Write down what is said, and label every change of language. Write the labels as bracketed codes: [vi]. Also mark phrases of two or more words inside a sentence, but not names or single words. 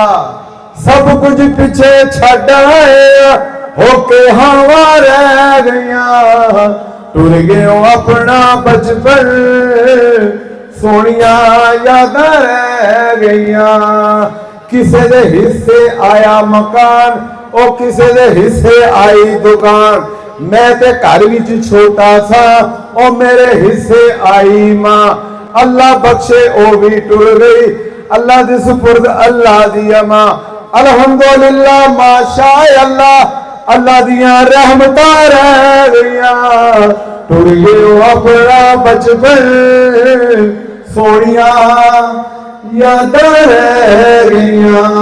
[pa] ਸਭ ਕੁਝ ਪਿੱਛੇ ਛੱਡ ਆਏ, ਹੋ ਕੇ ਹਵਾ ਰਹਿ ਗਈਆਂ, ਟੁਰ ਗਿਓ ਆਪਣਾ ਬਚਪਨ, ਸੋਹਣੀਆਂ ਯਾਦਾਂ ਰਹਿ ਗਈਆਂ। ਕਿਸੇ ਦੇ ਹਿੱਸੇ ਆਇਆ ਮਕਾਨ, ਉਹ ਕਿਸੇ ਦੇ ਹਿੱਸੇ ਆਈ ਦੁਕਾਨ। ਮੈਂ ਤੇ ਘਰ ਵਿੱਚ ਛੋਟਾ ਸਾ, ਉਹ ਮੇਰੇ ਹਿੱਸੇ ਆਈ ਮਾਂ। ਅੱਲਾਹ ਬਖ਼ਸ਼ੇ ਓ ਭੀ ਟੁਰ ਗਈ, ਅੱਲਾਹ ਦੇ ਸਪੁਰਦ ਅੱਲਾਹ ਦੀ ਅਮਾ। [ar] الحمد لله ما شاء الله, [pa] ਅੱਲਾਹ ਦੀਆਂ ਰਹਿਮਤਾਂ ਰਹਿ ਗਈਆਂ, ਟੁਰ ਗਿਓ ਆਪਣਾ ਬਚਪਨ, ਸੋਹਣੀਆਂ ਯਾਦਾਂ ਰਹਿ ਗਈਆਂ।